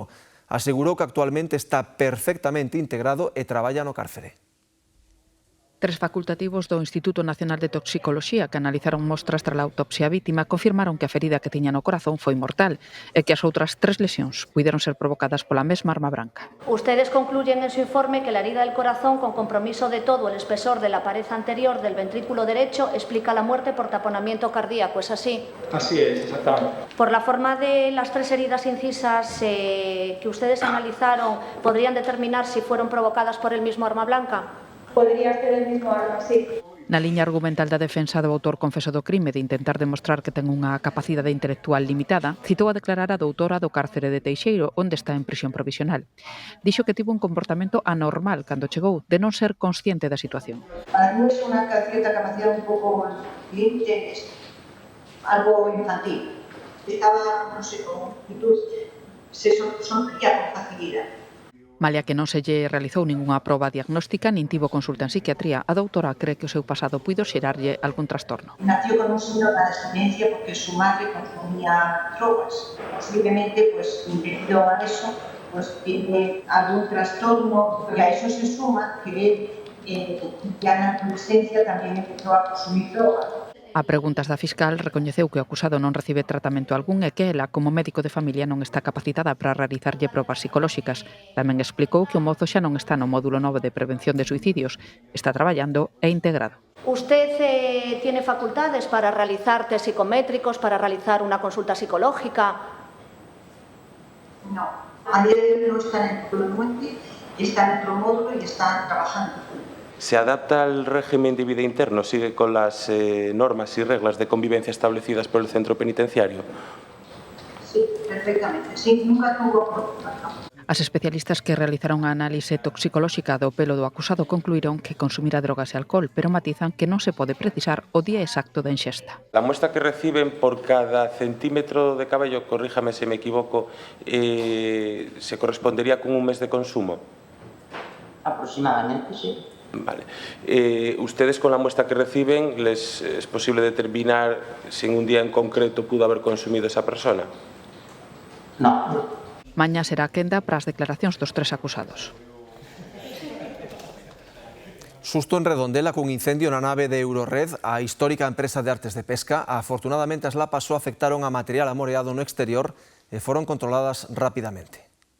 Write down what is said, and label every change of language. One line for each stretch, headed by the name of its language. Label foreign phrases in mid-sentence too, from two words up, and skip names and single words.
Galician: Asegurou que actualmente está perfectamente integrado e traballa no cárcere. Tres facultativos do Instituto Nacional de Toxicoloxía que analizaron mostras tras a autopsia á vítima confirmaron que a ferida que tiña no corazón foi mortal e que as outras 3 lesións puideron ser provocadas pola mesma arma branca.
Spanish: Ustedes concluyen en su informe que la herida del corazón con compromiso de todo el espesor de la pared anterior del ventrículo derecho explica la muerte por taponamiento cardíaco, ¿es así? Así es, exactamente. Por la forma de las 3 heridas incisas que ustedes analizaron, ¿podrían determinar si fueron provocadas por el mismo arma blanca? Podría ser el mismo arma, sí.
Galician: Na liña argumental da defensa do autor confeso do crime de intentar demostrar que ten unha capacidade intelectual limitada, citou a declarar a doutora do cárcere de Teixeiro, onde está en prisión provisional. Dixo que tivo un comportamento anormal cando chegou, de non ser consciente da situación.
Spanish: Para mí es una cierta capacidad un poco más límite, algo infantil. Estaba, no sé, con actitud, se sonría con facilidad.
Galician: Malia que non se lle realizou ningunha proba diagnóstica nin tivo consulta en psiquiatría, a doutora cree que o seu pasado puido xerarlle algún trastorno.
Spanish: Nació con un síndrome de abstinencia porque su madre consumía drogas. Posiblemente, pues, debido a eso, pues tiene algún trastorno y a eso se suma que ya en la adolescencia también empezó a consumir drogas.
Galician: A preguntas da fiscal, recoñeceu que o acusado non recibe tratamento algún e que ela, como médico de familia, non está capacitada para realizarlle probas psicolóxicas. Tamén explicou que o mozo xa non está no módulo 9 de prevención de suicidios, está traballando e integrado.
Spanish: ¿Usted tiene facultades para realizar test psicométricos, para realizar una consulta psicológica? No, a día de hoy no está en el módulo 9, está en otro módulo y está trabajando. ¿Se adapta al régimen de vida interno? ¿Sigue con las normas y reglas de convivencia establecidas por el centro penitenciario? Sí, perfectamente. Sí, nunca tuvo problemas.
Galician: As especialistas que realizaron a análise toxicolóxica do pelo do acusado concluíron que consumira drogas e alcohol, pero matizan que non se pode precisar o día exacto da enxesta.
Spanish: La muestra que reciben por cada centímetro de cabello, corríjame si me equivoco, ¿se correspondería con un mes de consumo? Aproximadamente, sí. Vale. ¿Ustedes con la muestra que reciben les es posible determinar si en un día en concreto pudo haber consumido esa persona? No.
Galician: Mañá será a quenda para as declaracións dos 3 acusados. Susto en Redondela cun incendio na nave de Eurored, a histórica empresa de artes de pesca. Afortunadamente as lapas só afectaron a material amoreado no exterior e foron controladas rapidamente.